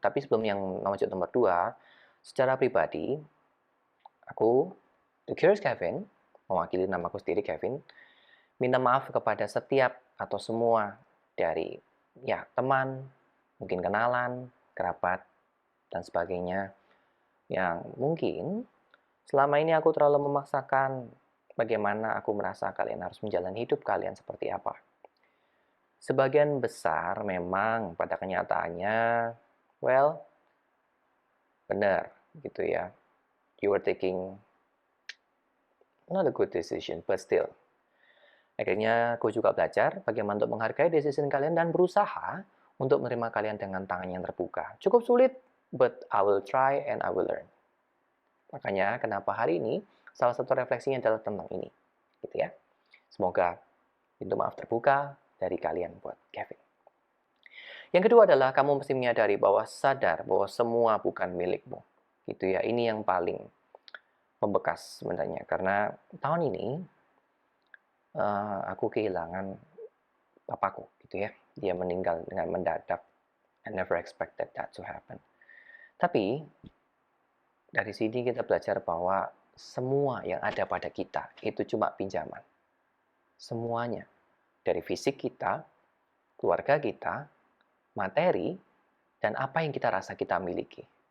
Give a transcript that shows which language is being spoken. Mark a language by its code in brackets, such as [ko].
[id] Tapi sebelum yang nomor 2, secara pribadi, aku, The Curious Kevin, mewakili namaku sendiri Kevin, minta maaf kepada setiap atau semua dari ya teman, mungkin kenalan, kerabat, dan sebagainya yang mungkin selama ini aku terlalu memaksakan bagaimana aku merasa kalian harus menjalani hidup kalian seperti apa. Sebagian besar memang pada kenyataannya, well, benar gitu ya. [en] You were taking not a good decision, but still. [id] Akhirnya aku juga belajar bagaimana untuk menghargai decision kalian dan berusaha untuk menerima kalian dengan tangan yang terbuka. Cukup sulit, [en] but I will try and I will learn. [id] Makanya kenapa hari ini salah satu refleksinya adalah tentang ini. Gitu ya. Semoga pintu maaf terbuka dari kalian buat Kevin. Yang kedua adalah kamu mesti menyadari bahwa sadar bahwa semua bukan milikmu. Gitu ya. Ini yang paling pembekas sebenarnya. Karena tahun ini aku kehilangan papaku gitu ya. Dia meninggal dengan mendadak. [en] I never expected that to happen. [id] Tapi dari sini kita belajar bahwa semua yang ada pada kita itu cuma pinjaman. Semuanya. Dari fisik kita, keluarga kita, materi, dan apa yang kita rasa kita miliki.